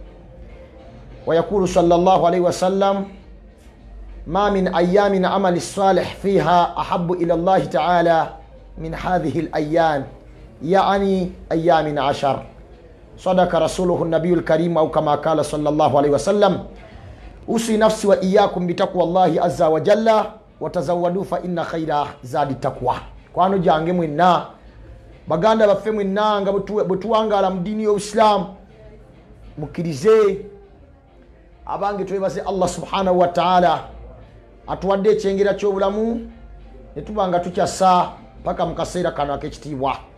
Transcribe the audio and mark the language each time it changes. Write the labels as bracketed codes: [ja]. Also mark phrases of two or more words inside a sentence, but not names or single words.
[ar] ويقول صلى الله عليه وسلم ما من أيام عمل الصالح فيها أحب إلى الله تعالى من هذه الأيام يعني أيام عشر. صدق رسوله النبي الكريم أو كما قال صلى الله عليه وسلم أوصي نفسي وإياكم بتقوى الله عز وجل وتزودوا فإن خير زاد التقوى. [lg] kwano jange mwenna baganda baffe mwenna nga bwetuwangala mu ddiini y'Obusiraamu mukkirize abange twebaze [ar] الله سبحانه وتعالى [lg] atuwadde ekyengera ky'obulamu ne tuba nga tukyasa paka mu kaseera kano ak'ekitiibwa.